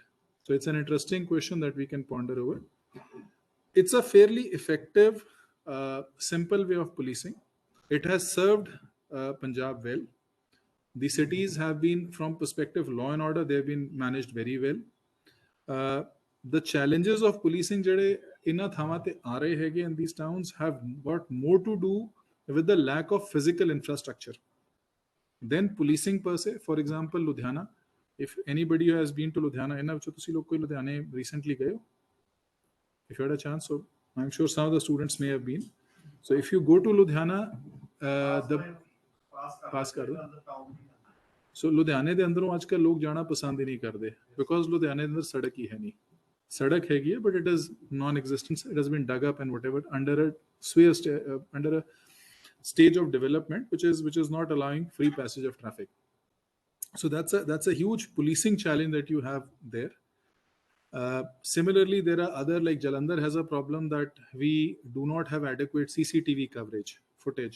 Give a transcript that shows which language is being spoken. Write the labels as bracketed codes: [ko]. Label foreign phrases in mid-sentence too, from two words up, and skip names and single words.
[en] So it's an interesting question that we can ponder over. It's a fairly effective, simple way of policing. It has served Punjab well. The cities have been, from perspective law and order, they have been managed very well. The challenges of policing [pa] ਜਿਹੜੇ ਇਨ੍ਹਾਂ ਥਾਵਾਂ ਤੇ ਆ ਰਹੇ ਹੈਗੇ [en] in these towns have got more to do with the lack of physical infrastructure than policing per se. For example, Ludhiana, if anybody has been to Ludhiana, [pa] inna vichon tusi log koi Ludhiana recently gaye ho? [en] If you had a chance, so I'm sure some of the students may have been. So if you go to Ludhiana, [pa] ਪਾਸ ਕਰ ਦੋ. So ਲੁਧਿਆਣੇ ਦੇ ਅੰਦਰੋਂ ਅੱਜਕੱਲ੍ਹ ਲੋਕ ਜਾਣਾ ਪਸੰਦ ਹੀ ਨਹੀਂ ਕਰਦੇ, because ਲੁਧਿਆਣੇ ਅੰਦਰ ਸੜਕ ਹੀ ਹੈ ਨਹੀਂ. ਸੜਕ ਹੈਗੀ ਹੈ, [en] but it is non-existent. It has been dug up and whatever under a stage of development which is not allowing free passage of traffic. So that's a huge policing challenge that you have there. Similarly, there are other, like Jalandhar has a problem that we do not have adequate CCTV footage.